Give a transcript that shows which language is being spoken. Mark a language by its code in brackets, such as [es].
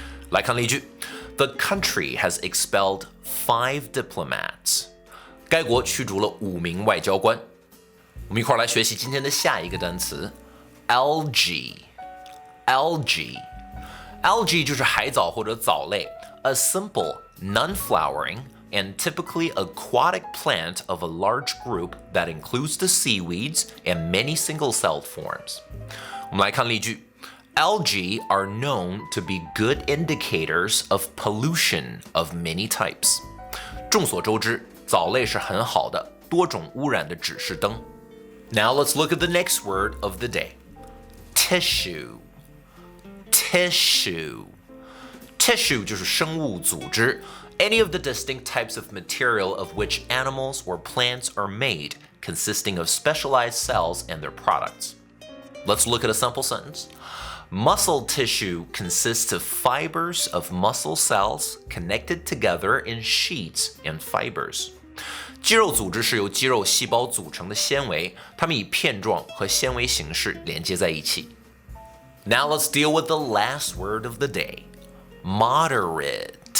[zh] 来看例句 [en] The country has expelled 5 diplomats. [zh] 该国驱逐了5名外交官。我们一块儿来学习今天的下一个单词 [en] algae。algae [zh] 就是海藻或者藻类 [en] ，a simple, non-flowering and typically aquatic plant of a large group that includes the seaweeds and many single-celled forms. [zh] 我们来看例句 [en] Algae are known to be good indicators of pollution of many types. [zh] 众所周知，藻类是很好的多种污染的指示灯。 [en] Now let's look at the next word of the day. Tissue. Tissue [zh] 就是生物组织 [en] any of the distinct types of material of which animals or plants are made, consisting of specialized cells and their products. Let's look at a simple sentence. Muscle tissue consists of fibers of muscle cells connected together in sheets and fibers. [zh] 肌肉组织是由肌肉细胞组成的纤维，它们以片状和纤维形式连接在一起。 [en] Now let's deal with the last word of the day. Moderate.